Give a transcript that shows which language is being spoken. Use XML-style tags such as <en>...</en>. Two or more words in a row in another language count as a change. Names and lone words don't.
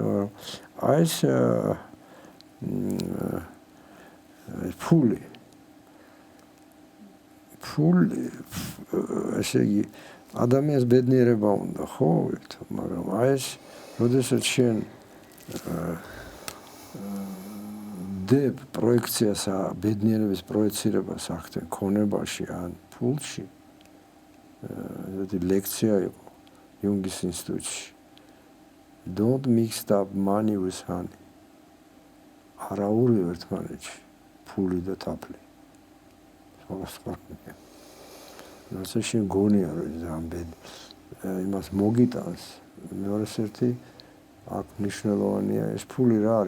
<ka>აი ეს ფული, ესე იგი, ადამიანს ბედნიერება უნდა, ხო, მაგრამ აი ეს, როდესაც შენ ვხვდებ პროექციას, ბედნიერების პროექცირებას ახდენ ქონებაში ან ფულში. ესეთი ლექცია იყო იუნგის ინსტიტუტში.</ka> <en>Don't mix up money with honey.</en> <ka>არაურივ ერთმანეთში ფული და თაფლი. სხვადასხვანაირია. ასე შეგონია რომ ზამბედ იმას მოგიტანს. მეორეს ერთი აქ მნიშვნელოვანია ეს ფული რა არის?</ka>